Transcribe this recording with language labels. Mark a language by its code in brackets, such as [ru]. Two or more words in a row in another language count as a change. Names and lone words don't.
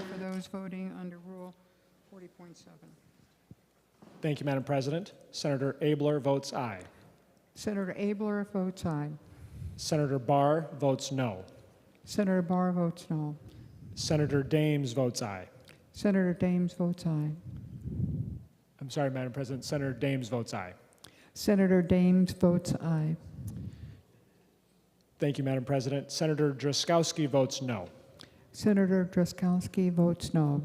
[en] those voting under Rule 40.7. Thank you, Madam President. Senator Abler votes aye. Senator Abler votes aye. Senator Barr votes no. Senator Barr votes no. Senator Dames votes aye. Senator Dames votes aye. I'm sorry, Madam President. Senator Dames votes aye. Senator Dames votes aye. Thank you, Madam President. Senator Drazkowski votes no. Senator Drazkowski votes no.